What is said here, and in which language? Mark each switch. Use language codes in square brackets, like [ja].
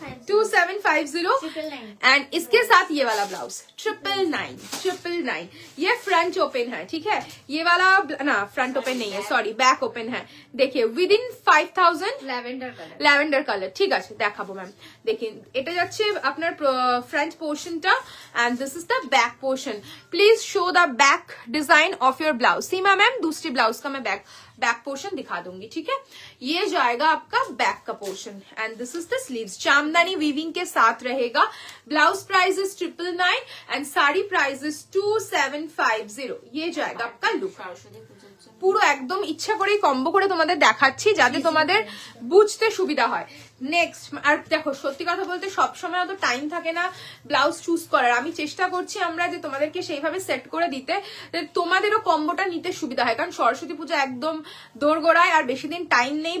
[hi] 2750 and इसके साथ ये वाला ब्लाउज 999। ये फ्रंट ओपन है, ठीक है। ये वाला ना फ्रंट ओपन नहीं है, सॉरी बैक ओपन है। [bn] देखिए विद इन 5000 ল্যাভেন্ডার কালার, ঠিক আছে দেখাবো ম্যাম। [en] देखिए [bn] এটা যাচ্ছে আপনার [en] Front पोर्शनটা and this is the back portion. Please show the back design of your blouse. [hi] Seema ma'am दूसरी ब्लाउज का मैं बैक पोर्शन दिखा दूंगी, ठीक है। ये जाएगा आपका बैक का portion [en] And this is the sleeves. [hi] Chandni weaving के साथ रहेगा। [en] Blouse price is 999 and sari price is 2750। [hi] ये जाएगा आपका लुक। [bn] পুরো একদম ইচ্ছা করে কম্বো করে তোমাদের দেখাচ্ছি যাতে তোমাদের বুঝতে সুবিধা হয়। নেক্সট আর দেখো সত্যি কথা বলতে সবসময় অত টাইম থাকে না ব্লাউজ চুজ করার। আমি চেষ্টা করছি আমরা যে তোমাদেরকে সেইভাবে সেট করে দিতে তোমাদেরও কম্বোটা নিতে সুবিধা হয়, কারণ সরস্বতী পূজা একদম দোরগোড়ায় আর বেশি দিন টাইম নেই।